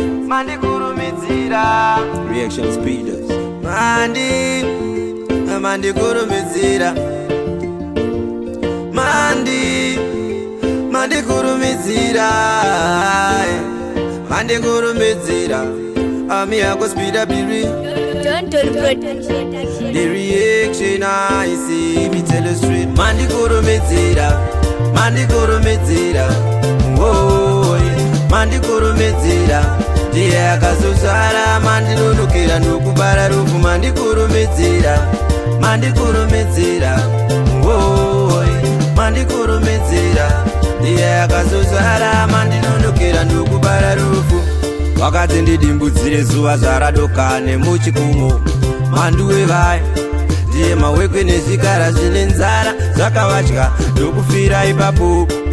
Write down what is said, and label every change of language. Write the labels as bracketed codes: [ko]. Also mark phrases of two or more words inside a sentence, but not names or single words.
[sn] Mandi kurumidzira. Reaction Speeders. Mandi. Mandi kurumidzira. Mandi. Mandi kurumidzira. Mandi kurumidzira. Ami yako [en] Speed Up [sn] Diri. [en] Don't, don't, don't, don't, don't, don't. The reaction I see, me tell you straight. [sn] Mandi kurumidzira. Mandi kurumidzira. Oh, mandi kurumidzira. Ndiye akazozvara, mandi nonokera ndokubara rufu. Mandi kurumidzira. Mandi kurumidzira. Oh, mandi kurumidzira. Ndiye akazozvara, mandi nonokera ndokubara rufu. Wakati ndidimbudzire zuva zvaradoka nemuchikumo. Mandu wevai. Ndiye mawekwe nezvikara zvine nzara. Zvakavadya ndokufira ipapo.